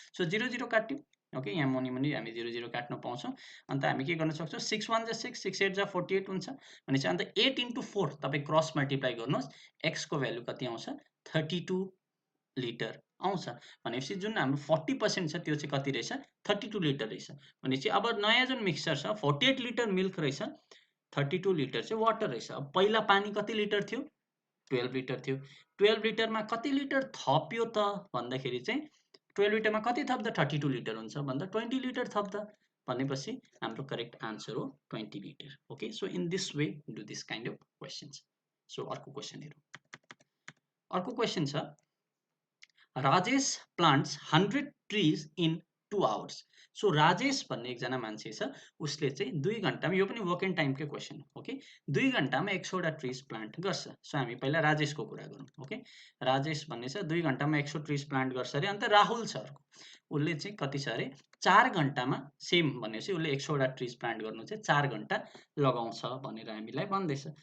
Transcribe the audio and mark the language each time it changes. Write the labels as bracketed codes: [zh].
[ne] So 0 0 काट्यो okay यहाँ मुनि मुनि हामी 0 0 काट्न पाउँछौँ अन्त हामी के गर्न सक्छौँ 6 1 = 6 6 8 = 48 हुन्छ भनेपछि अन्त 8 × 4 तपाईँ क्रस मल्टिप्लाई गर्नुहोस् x को भ्यालु कति आउँछ 32 लिटर आउँछ भनेपछि जुन हाम्रो 40% छ त्यो चाहिँ कति रहेछ 32 लिटर रहेछ भनेपछि अब नयाँ जुन मिक्सचर छ 48 लिटर मिल्क रहेछ 32 लिटर चाहिँ वाटर रहेछ। अब पहिला पानी कति लिटर थियो 12 लिटर थियो 12 लिटरमा कति लिटर थप्यो त भन्दाखेरि चाहिँ 12 लिटरमा कति थप्दा 32 लिटर हुन्छ भन्दा 20 लिटर थप्दा भनेपछि हाम्रो करेक्ट आन्सर हो 20 litre. [en] Okay so in this way do this kind of questions. [ne] So अर्को क्वेसन हेरौँ। अर्को क्वेसन छ [en] Rajesh plants 100 trees in 2 hours। [ne] So Rajesh भन्ने एकजना मान्छे छ उसले चाहिँ 2 घण्टामा यो पनि वर्क एन्ड टाइमकै क्वेसन हो ओके 2 घण्टामा 100वटा ट्रिज प्लान्ट गर्छ। सो हामी पहिला राजेशको कुरा गरौँ ओके राजेश भन्ने छ 2 घण्टामा 100 ट्रिज प्लान्ट गर्छ अरे अन्त राहुल छ अर्को उसले चाहिँ कति छ अरे 4 घण्टामा सेम भनेपछि उसले 100वटा ट्रिज प्लान्ट गर्नु चाहिँ 4 घण्टा लगाउँछ भनेर हामीलाई भन्दैछ।